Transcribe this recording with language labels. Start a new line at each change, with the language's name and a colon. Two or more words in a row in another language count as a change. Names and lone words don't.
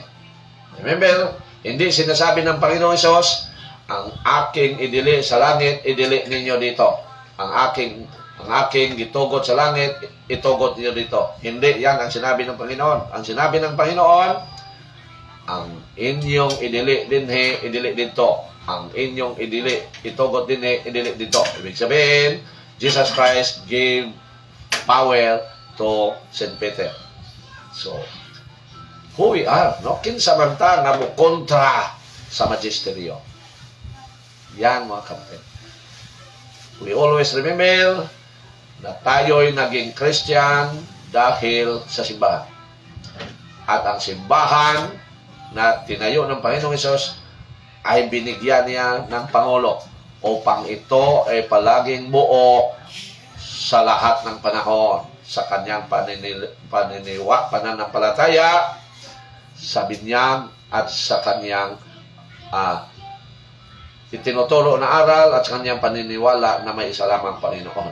Filipino: Remember, hindi sinasabi ng Panginoong Hesus, ang aking idili sa langit, idili ninyo dito. Ang aking gitugot sa langit, itugot niyo dito. Hindi, yan ang sinabi ng Panginoon. Ang sinabi ng Panginoon, ang inyong idili dinhi, idili dito. Ang inyong idili, itugot dinhi, idili dito. Ibig sabihin,
English: Jesus Christ gave power to St. Peter. So, who we are, no?
Cebuano: Kinsa man ta nga mo kontra sa magisteryo.
Filipino: Yan, mga kapatid.
English: We always remember
Filipino: na tayo'y naging Christian dahil sa simbahan. At ang simbahan na tinayo ng Panginoong Hesus ay binigyan niya ng Pangulo upang ito ay palaging buo sa lahat ng panahon sa kanyang pananampalataya, sa binyag at sa kanyang itinuturo na aral at sa kanyang paniniwala na may isa lamang Panginoon.